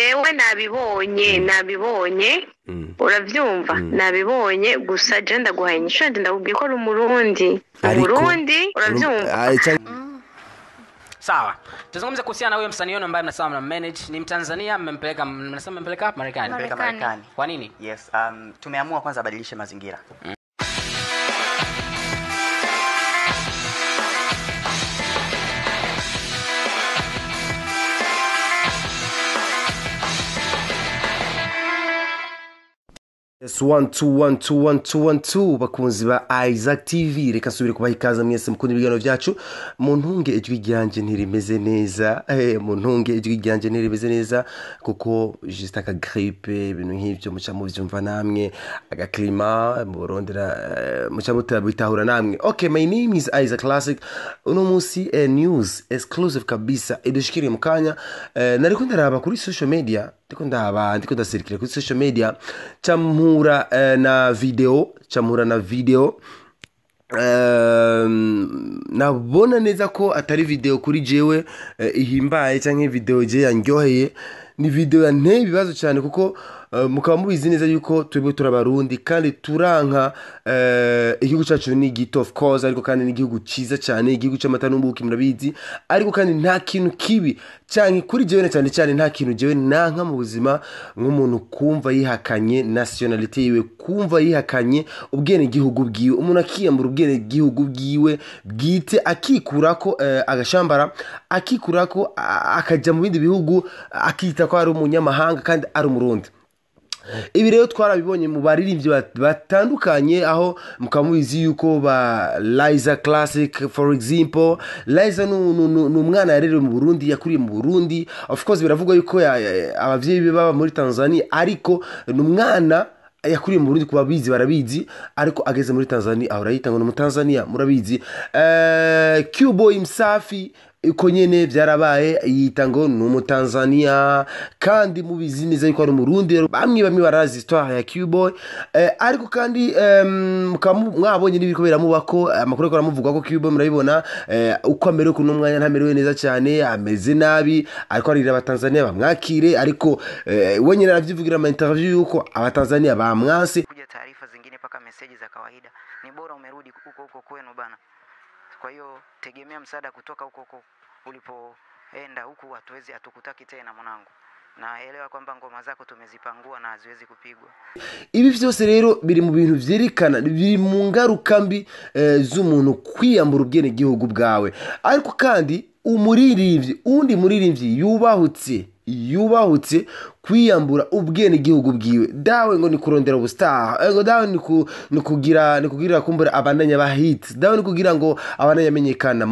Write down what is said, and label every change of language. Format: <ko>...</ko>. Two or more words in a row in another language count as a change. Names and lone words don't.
<rn>jewe nabibonye uravyumva nabibonye gusa je ndaguhaye inyishu ndakubwiye ko ari umurundi uravyumva.</rn> <sw>Sawa. Tuzungumze kuhusiana na huyo msanii wenu ambaye mnasema mna manage, ni Mtanzania, mmempeleka Marekani. Kwa nini? Yes, tumeamua kwanza badilishe mazingira.</sw> <rn>Yes, 1 bakunzi ba Isaac TV, reka subire kubaha ikaze mwese mukunda ibiganiro byacu. Muntunge ijwi ryanje ntirimeze neza kuko just aka grippe ibintu nk'ibyo muca muvyumva namwe, aga climat murondera muca mutabitahura namwe.</rn> <en>Okay, my name is Isaac Classic.</en> <rn>Uno musi</rn> <en>news exclusive</en> <rn>kabisa idushikiriye mukanya. Nariko ndaraba kuri</rn> <en>social media,</en> <rn>ndiko ndasirikira kuri</rn> <en>social media</en> <rn>chamura na video nabona neza ko atari video kuri jewe ihimbaye canke video je yanyoheye, ni video yanteye ibibazo cyane kuko mukaba mubizi neza yuko twebwe turabarundi kandi turanka igihugu cyacu ni gito</rn> <en>of course,</en> <rn>ariko kandi ni igihugu ciza cyane, igihugu cy'amata n'ubuki murabizi, ariko kandi nta kintu kibi cyane kuri jewe cyane nta kintu jewe nanka mu buzima nk'umuntu kumva yihakanye nationality yiwe, kumva yihakanye ubwene gihugu bwiwe, umuntu akiyambura ubwene gihugu bwiwe bwite, akikurako agashambara, akikurako akaja mu bindi bihugu akita ko ari umunyamahanga kandi ari umurundi. Ibi rero twarabibonye mu baririmbyi batandukanye, aho mukamubizi yuko ba Liza Classic</rn> <en>for example.</en> <rn>Liza n'umwana yarerewe mu Burundi, yakuriye mu Burundi,</rn> <en>of course</en> <rn>biravugwa yuko abavyeyi be baba muri Tanzania, ariko n'umwana yakuriye mu Burundi, kuba bizi barabizi, ariko ageze muri Tanzania ahora yitanga mu Tanzania murabizi. Q-Boy Msafi uko nyene byarabaye yitango n'umutanzania, kandi mubizi neza yuko ari umurundi, bamwe barazi histoire ya Q-Boy, ariko kandi mwabonye n'ibiko beramubako amakuru ko aramuvuga ko Q-Boy murabibona uko amerewe ku n'umwanya ntamerewe neza cyane, ameze nabi, ariko arira abatanzania bamwakire, ariko we nyene aravyivugira mu interview yuko abatanzania bamwase.</rn> <sw>Kuja taarifa zingine paka message za kawaida, ni bora umerudi huko kwenu bana. Kwa hiyo tegemea msaada kutoka huko ulipoenda, huku hatukutaki tena mwanangu. Naelewa kwamba ngoma zako tumezipangua na haziwezi kupigwa.</sw> <rn>Ibi byose rero biri mu bintu vyerekana, biri mu ngaruka mbi z'umuntu kwiyambura ubwene gihugu bwawe. Ariko kandi umuririmbyi yubahutse kwiyambura ubwene gihugu bwiwe, dawe ngo ni kurondera ubustar, ngo dawe ni kugira kumbura abandanya ba hit, dawe ni kugira ngo abandanya amenyekana.</rn>